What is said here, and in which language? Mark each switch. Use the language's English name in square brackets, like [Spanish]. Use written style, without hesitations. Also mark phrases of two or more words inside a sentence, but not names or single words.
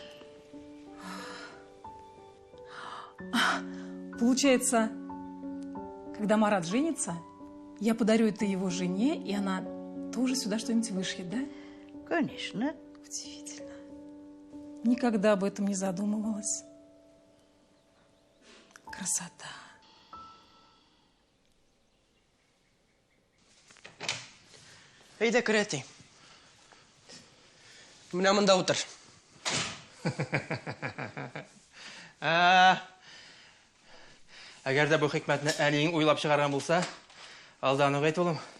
[Russian] Получается, когда Марат женится, я подарю это его жене, и она тоже сюда что-нибудь вышьет, да? Конечно. Удивительно. Никогда об этом не задумывалась. Красота. [Tatar] Әйдә, керәти. Менә монда утыр. Әгәр дә бу хикмәтне әниең уйлап чыгарган булса, алдан ук әйт, улым.